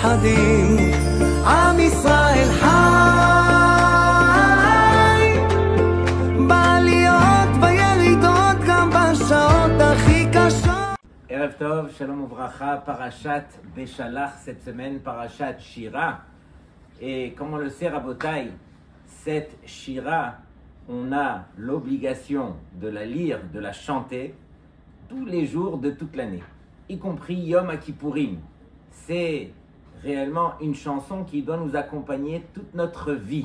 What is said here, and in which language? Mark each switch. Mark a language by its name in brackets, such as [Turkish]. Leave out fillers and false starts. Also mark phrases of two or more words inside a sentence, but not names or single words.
[Hebrew] חיים, עם ישראל חי, בעליות בירידות גם בשעות הכי קשות. ערב טוב, שלום וברכה, פרשת בשלח, [French] cette semaine, [Hebrew] פרשת שירה. [French] Et comme on le sait, Rabotai, cette Shira, on a l'obligation de la lire, de la chanter tous les jours de toute l'année, y compris Yom Kippourim. C'est réellement une chanson qui doit nous accompagner toute notre vie.